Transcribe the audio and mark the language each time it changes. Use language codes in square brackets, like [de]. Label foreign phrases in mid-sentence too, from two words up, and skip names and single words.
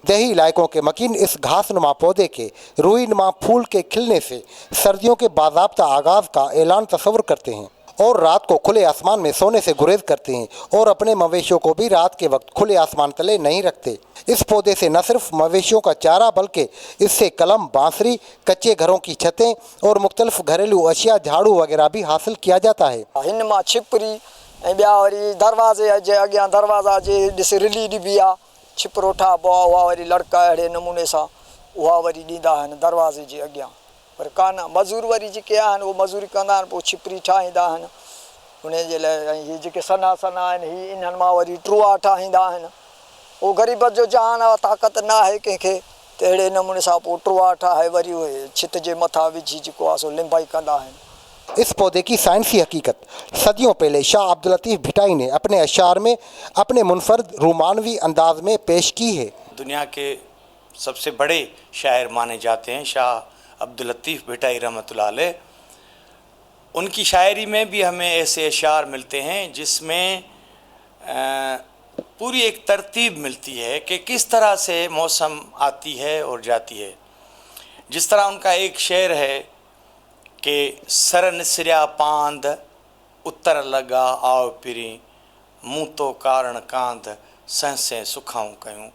[ur] دیہی علاقوں کے مکین اس گھاس نما پودے کے روئی نما پھول کے کھلنے سے سردیوں کے باضابطہ آغاز کا اعلان تصور کرتے ہیں اور رات کو کھلے آسمان میں سونے سے گریز کرتے ہیں اور اپنے مویشیوں کو بھی رات کے وقت کھلے آسمان تلے نہیں رکھتے. اس پودے سے نہ صرف مویشیوں کا چارہ بلکہ اس سے قلم، بانسری، کچے گھروں کی چھتیں اور مختلف گھریلو اشیا، جھاڑو وغیرہ بھی حاصل کیا جاتا ہے. [sd] हिन मां छिपरी ऐं ॿिया वरी दरवाज़े जे अॻियां दरवाज़ा जे ॾिस रिली ॾिबी आहे, छिपरो ठाहिबो आहे, उहा वरी लड़का अहिड़े नमूने सां उहा वरी ॾींदा आहिनि दरवाज़े जे अॻियां। पर कान मज़ूर वरी जेके आहिनि उहे मज़ूरी कंदा आहिनि, पोइ छिपरी ठाहींदा आहिनि उन जे लाइ। ऐं हीअ जेके सना सना आहिनि हीअ इन्हनि मां वरी टुआ ठाहींदा आहिनि। उहो ग़रीब जो जहान आहे, ताक़त न आहे कंहिंखे, त अहिड़े नमूने सां पोइ टुआ ठाहे वरी उहे छित जे मथां विझी जेको आहे सो लिंबाई कंदा आहिनि। [ur] اس پودے کی سائنسی حقیقت صدیوں پہلے شاہ عبداللطیف بھٹائی نے اپنے اشعار میں اپنے منفرد رومانوی انداز میں پیش کی ہے. دنیا کے سب سے بڑے شاعر مانے جاتے ہیں شاہ عبداللطیف بھٹائی [ar] رحمۃ اللہ علیہ. [ur] ان کی شاعری میں بھی ہمیں ایسے اشعار ملتے ہیں جس میں پوری ایک ترتیب ملتی ہے کہ کس طرح سے موسم آتی ہے اور جاتی ہے. جس طرح ان کا ایک شعر ہے کہ [sd] सर निसरिया पांद उत्तर लगा आओ पिरी मुँह तो कारण कांद सहसे सुखाऊं कयूं।